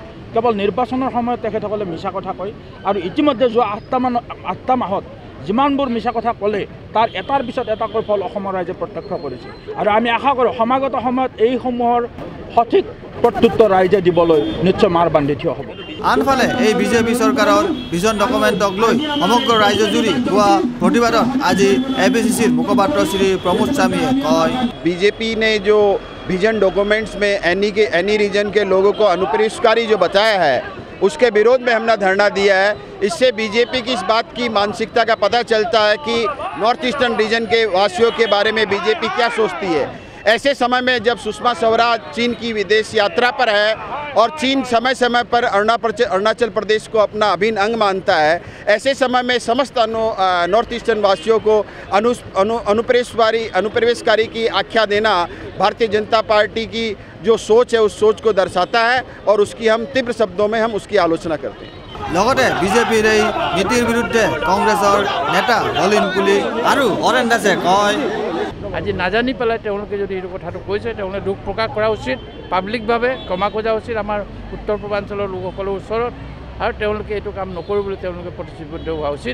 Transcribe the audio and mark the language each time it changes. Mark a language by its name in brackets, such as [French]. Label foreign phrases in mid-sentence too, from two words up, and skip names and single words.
[Assamese] কেৱল নিৰ্বাচনৰ সময়ত তেখেতসকলে মিছা কথা কয় আৰু ইতিমধ্যে যোৱা 8টা মাহত যিমানবোৰ মিছা কথা ক'লে তাৰ এটাৰ পিছত এটাকৈ ফল অসমৰ ৰাইজে প্ৰত্যক্ষ কৰিছে আৰু আমি আশা কৰোঁ সমাগত সময়ত এইসমূহৰ সঠিক প্ৰত্যুত্তৰ ৰাইজে দিবলৈ নিশ্চয় মাৰ বান্ধি থিয় হ'ব। আনফালে এই বিজেপি চৰকাৰৰ ভিজন ডকুমেণ্টক লৈ সমগ্ৰ ৰাজ্যজুৰি হোৱা প্ৰতিবাদত আজি এপিচিচিৰ মুখপাত্ৰ শ্ৰী প্ৰমোদ স্বামীয়ে কয়, [Hindi] बीजेपी ने जो [English] vision documents [Hindi] में एनी रीजन के लोगों को अनुप्रवेशकारी जो बताया है उसके विरोध में हमने धरना दिया है। इससे बीजेपी की इस बात की मानसिकता का पता चलता है कि नॉर्थ ईस्टर्न रीजन के वासियों के बारे में बीजेपी क्या सोचती है। ऐसे समय में जब सुषमा स्वराज चीन की विदेश यात्रा पर है और चीन समय समय पर अरुणाचल प्रदेश को अपना अभिन्न अंग मानता है, ऐसे समय में समस्त [English] North Eastern [Hindi] वासियों को अनुप्रवेशकारी की आख्या देना भारतीय जनता पार्टी की जो सोच है उस सोच को दर्शाता है और उसकी हम तीव्र शब्दों में हम उसकी आलोचना करते हैं। [Assamese] লগতে বিজেপিৰ এই নীতিৰ বিৰুদ্ধে কংগ্ৰেছৰ নেতা নলিন পুলি আৰু অৰেণ দাসে কয়, আজি নাজানি পেলাই তেওঁলোকে যদি এই কথাটো কৈছে তেওঁলোকে দুখ প্ৰকাশ কৰা উচিত, পাব্লিকভাৱে ক্ষমা খোজা উচিত আমাৰ উত্তৰ পূৰ্বাঞ্চলৰ লোকসকলৰ ওচৰত আৰু তেওঁলোকে এইটো কাম নকৰোঁ বুলি তেওঁলোকে প্ৰতিশ্ৰুতিবদ্ধ হোৱা উচিত।